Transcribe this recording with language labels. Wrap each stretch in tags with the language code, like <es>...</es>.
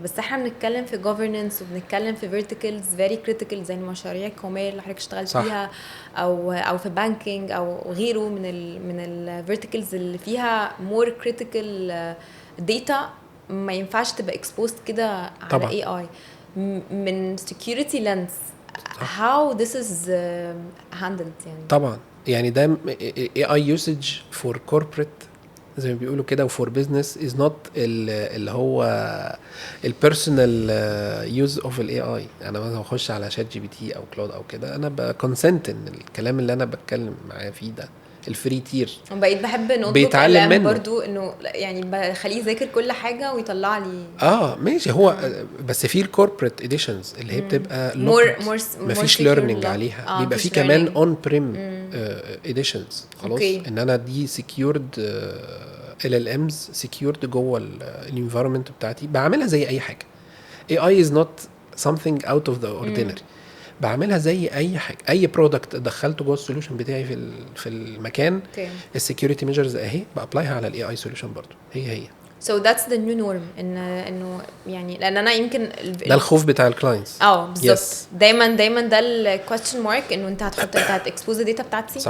<ar>بس احنا بنتكلم في governance وبنتكلم في verticals</ar> <en>very critical</en> <ar>زي المشاريع القوميه اللي حضرتك اشتغلت فيها او في بانكينج او غيره من ال verticals اللي فيها</ar> <en>more critical data.</en> <ar>ما ينفعش تبقى exposed كده على اي اي من security lens.</ar> <en>how this is handled يعني.</en> <ar>طبعا يعني ده</ar> <en>AI usage for corporate</en> <ar>زي ما بيقولوا كده وفور بزنس is not اللي هو البيرسونال يوز اوف الاي اي. انا مثلا اخش على شات جي بي تي او كلاود او كده، انا بكونسنت ان الكلام اللي انا بتكلم معاه فيه ده الفري تير. بقيت بحب بيتعلم منه برضو انه يعني بخليه يذاكر كل حاجه ويطلع لي. ماشي. هو بس في الكوربريت اديشنز اللي هي بتبقى مفيش ليرنينج عليها، بيبقى في كمان اون بريم اديشنز. خلاص ان انا دي سكيورد LLMs سكيورد جوه الانفايرمنت بتاعتي، بعملها زي اي حاجه.</ar> <en>AI is not something out of the ordinary.</en> <ar>بعملها زي اي حاجه، اي برودكت دخلته جوه السوليوشن بتاعي في المكان. السكيورتي ميجرز اهي بابلايها على الاي اي سوليوشن برضو هي.</ar> <en>So that's the new norm</en> <ar>انه يعني لان انا يمكن ده الخوف بتاع الكلاينتس. بالظبط. دايما ده الكويستشن مارك انه انت هتكسبوز الداتا بتاعتي.</ar>